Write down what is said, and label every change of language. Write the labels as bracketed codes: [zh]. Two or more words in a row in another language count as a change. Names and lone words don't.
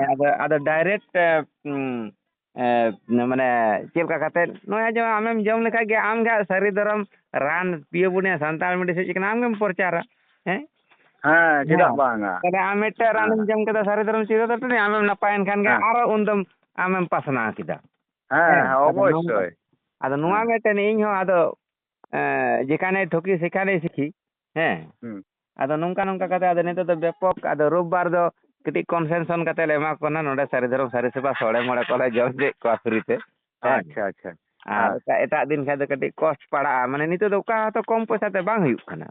[sat] ᱟᱫᱚ ᱰᱟᱭᱨᱮᱠᱴ ᱢᱟᱱᱮ ᱪᱮᱫ ᱞᱮᱠᱟ ᱠᱟᱛᱮᱫ ᱱᱚᱜᱼᱚᱭ ᱡᱮ ᱟᱢᱮᱢ ᱡᱚᱢ ᱞᱮᱠᱷᱟᱡ ᱜᱮ ᱟᱢᱜᱮ ᱥᱟᱹᱨᱤ ᱫᱷᱚᱨᱚᱢ ᱨᱟᱱ ᱯᱤᱭᱳ ᱵᱩᱱᱤᱭᱟ ᱥᱟᱱᱛᱟᱲ ᱢᱮᱰᱤᱥᱤᱱ ᱪᱮᱫ ᱠᱟᱱᱟ ᱟᱢᱜᱮᱢ ᱯᱨᱚᱪᱟᱨᱟ ᱪᱮᱫᱟᱜ ᱵᱟᱝᱟ ᱛᱟᱦᱞᱮ ᱟᱢ ᱢᱤᱫᱴᱮᱡ ᱨᱟᱱᱮᱢ ᱡᱚᱢ ᱠᱮᱫᱟ ᱥᱟᱹᱨᱤ ᱫᱷᱚᱨᱚᱢ ᱪᱤᱨᱟᱹᱛᱟ ᱴᱚᱱᱤᱠ ᱟᱢᱮᱢ ᱱᱟᱯᱟᱭᱮᱱ ᱠᱷᱟᱱ ᱜᱮ ᱟᱨᱚ ᱩᱱᱫᱚᱢ ᱟᱢᱮᱢ ᱯᱟᱥᱱᱟᱣ ᱠᱮᱫᱟ [bn] অবশ্যই [sat] ᱟᱫᱚ ᱱᱚᱣᱟ ᱢᱤᱫᱴᱮᱱ ᱤᱧ ᱦᱚᱸ ᱟᱫᱚ [bn] যেখানে ঠকি সেখানেই শিখি [sat] ᱟᱫᱚ ᱱᱚᱝᱠᱟ ᱠᱟᱛᱮ ᱟᱫᱚ ᱱᱤᱛᱚᱜ ᱫᱚ ᱵᱮᱯᱚᱠ ᱟᱫᱚ ᱨᱳᱵᱵᱟᱨ ᱫᱚ ᱠᱟᱹᱴᱤᱡ ᱠᱚᱱᱥᱮᱱᱥᱚᱱ ᱠᱟᱛᱮ ᱞᱮ ᱮᱢᱟ ᱠᱚ ᱠᱟᱱᱟ ᱱᱚᱰᱮ ᱥᱟᱹᱨᱤ ᱫᱷᱚᱨᱚᱢ ᱥᱟᱹᱨᱤ ᱥᱮᱵᱟ ᱥᱚᱲᱮ ᱢᱚᱲᱮ ᱠᱚᱞᱮ ᱡᱚᱢ ᱦᱚᱪᱚᱭᱮᱫ ᱠᱚᱣᱟ ᱯᱷᱨᱤ ᱛᱮ ᱟᱪᱪᱷᱟ ᱟᱨ ᱮᱴᱟᱜ ᱫᱤᱱ ᱠᱷᱟᱡ ᱫᱚ ᱠᱟᱹᱴᱤᱡ ᱠᱚᱥᱴ ᱯᱟᱲᱟᱜᱼᱟ ᱢᱟᱱᱮ ᱱᱤᱛᱚᱜ ᱫᱚ ᱚᱠᱟ ᱦᱚᱸᱛᱚ ᱠᱚᱢ ᱯᱚᱭᱥᱟ ᱛᱮ ᱵᱟᱝ ᱦᱩᱭᱩᱜ ᱠᱟᱱᱟ